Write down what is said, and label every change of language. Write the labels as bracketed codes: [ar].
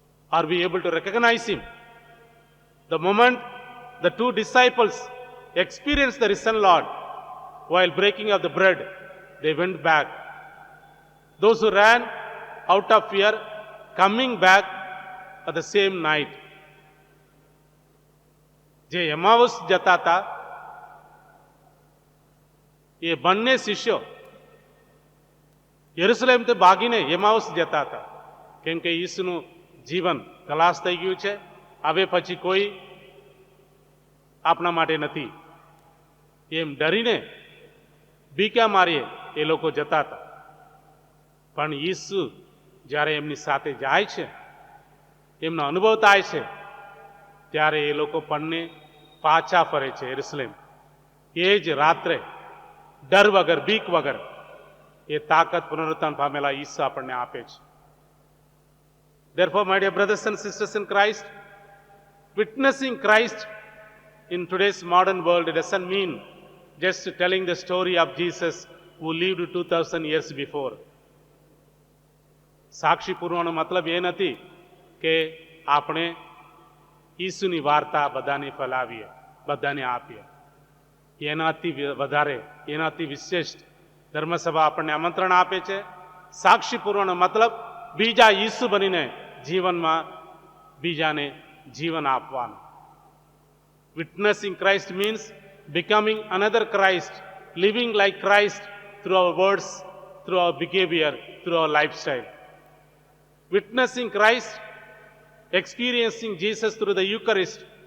[en] Are we able to recognize him? The moment the two disciples experienced the risen Lord, while breaking of the bread, they went back. Those who ran out of fear, coming back at the same night. [gu] જે એમાઉસ જતા હતા, એ બંને શિષ્યો યરુશલેમથી ભાગીને એમાઉસ જતા હતા, કેમ કે ઈસુનું જીવન ખલાસ થઈ ગયું છે, હવે પછી કોઈ આપણા માટે નથી, એમ ડરીને બીકા મારીએ એ લોકો જતા હતા. પણ ઈસુ જ્યારે એમની સાથે જાય છે, એમનો અનુભવ થાય છે, ત્યારે એ લોકો પણને પાછા ફરે છે યરુશલેમ. એ જ રાત્રે ડર વગર, બીક વગર એ તાકાત પુનરુત્થાન પામેલા ઈસુ આપણને આપે છે. [en] Therefore, my dear brothers and sisters in Christ, witnessing Christ in today's modern world doesn't mean just telling the story of Jesus who lived 2000 years before. [gu] સાક્ષી પૂર્વનો મતલબ એ નથી કે આપણે ઈસુની વાર્તા બધાને ફેલાવીએ, બધાને આપીએ. એનાથી વધારે, એનાથી વિશિષ્ટ ધર્મસભા આપણને આમંત્રણ આપે છે. સાક્ષી પૂર્વનો મતલબ બીજા ઈસુ બનીને જીવનમાં બીજાને જીવન આપવાનું. [en] Witnessing Christ means becoming another Christ, living like Christ through our words, through our behavior, through our lifestyle. Witnessing Christ, experiencing Jesus through the Eucharist.